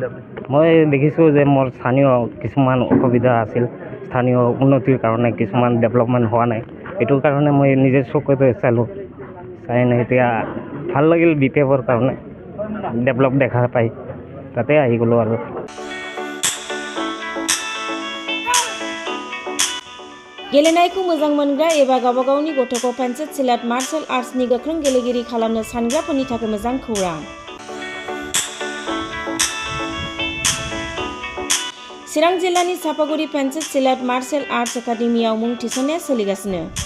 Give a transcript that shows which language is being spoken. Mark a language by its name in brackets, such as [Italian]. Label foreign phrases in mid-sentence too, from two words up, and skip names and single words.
[Assamese] মই দেখিছোঁ যে মোৰ স্থানীয় কিছুমান অসুবিধা আছিল, স্থানীয় উন্নতিৰ কাৰণে কিছুমান ডেভেলপমেণ্ট হোৱা নাই, এইটোৰ কাৰণে মই নিজে চকুতে চালোঁ। চাই এতিয়া ভাল লাগিল, BPFৰ কাৰণে ডেভেলপ দেখা পাই তাতে আহি গ'লোঁ আৰু। [Bodo] गेलेनायखौ मोजां मोनग्रा एबा गावबा गावनि गथ'खौ पेन्सिल सिलाट मार्शल आर्ट्सनि गोख्रों गेलेगिरि खालामनो सानग्राफोरनि थाखाय मोजां खौरां। चिरां जिल्लानि सापागुरि पेन्सिल सिलाट मार्शल आर्ट्स एकाडेमियाव मुं थिसननाया सोलिगासिनो।